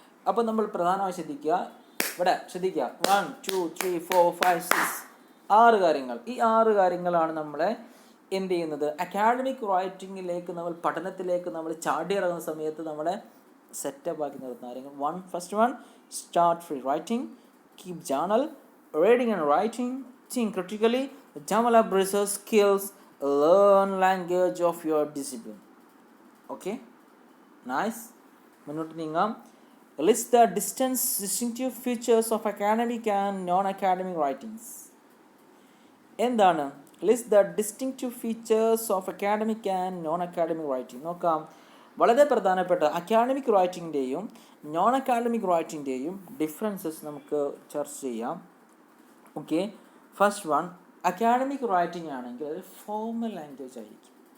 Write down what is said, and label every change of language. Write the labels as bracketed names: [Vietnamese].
[Malayalam] അപ്പോൾ നമ്മൾ പ്രധാനമായി ശ്രദ്ധിക്കുക, ഇവിടെ ശ്രദ്ധിക്കുക, 1 2 3 4 5 6 6 കാര്യങ്ങൾ. ഈ 6 കാര്യങ്ങളാണ് നമ്മളെ എന്ത് ചെയ്യുന്നത്, അക്കാഡമിക് റൈറ്റിങ്ങിലേക്ക്, നമ്മൾ പഠനത്തിലേക്ക് നമ്മൾ ചാടിയിറങ്ങുന്ന സമയത്ത് നമ്മളെ സെറ്റപ്പ് ആക്കി നിർത്തുന്ന കാര്യങ്ങൾ. [English] First one, start free writing, keep journal, reading and writing, think critically, develop research skills, learn language of your discipline. Okay, nice. [Malayalam] മുന്നോട്ട് നീങ്ങാം. [English] List the distinctive features of academic and non-academic writings. [Malayalam] എന്താണ് [English] List the distinctive features of academic and non academic writing? [Malayalam] നോക്കാം. വളരെ പ്രധാനപ്പെട്ട academic റൈറ്റിങ്ങിൻ്റെയും non academic റൈറ്റിങ്ങിൻ്റെയും differences നമുക്ക് ചർച്ച ചെയ്യാം. Okay, first one, academic writing ആണെങ്കിൽ അത് ഫോർമൽ ലാംഗ്വേജ് ആയിരിക്കും.